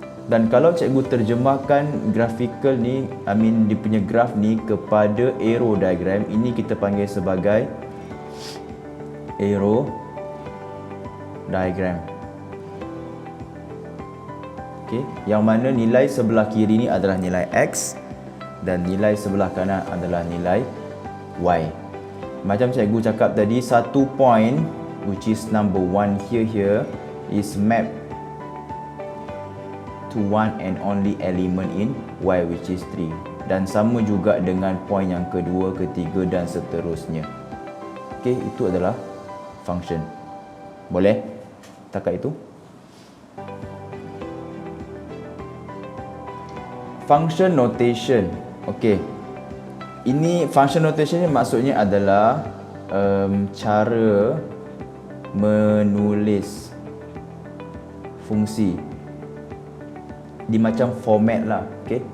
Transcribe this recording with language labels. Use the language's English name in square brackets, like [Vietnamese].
[Malay] Dan kalau cikgu terjemahkan graphical ni, dia punya graph ni kepada arrow diagram, ini kita panggil sebagai arrow diagram. Okey, yang mana nilai sebelah kiri ni adalah nilai X dan nilai sebelah kanan adalah nilai Y. Macam cikgu cakap tadi, satu [English] point which is number 1 here is mapped to one and only element in Y, which is 3. [Malay] Dan sama juga dengan point yang kedua, ketiga dan seterusnya. Okey, itu adalah function. Boleh? Takat itu. Function notation. Okey. Ini function notation ni maksudnya adalah cara menulis fungsi di macam format lah. Okey.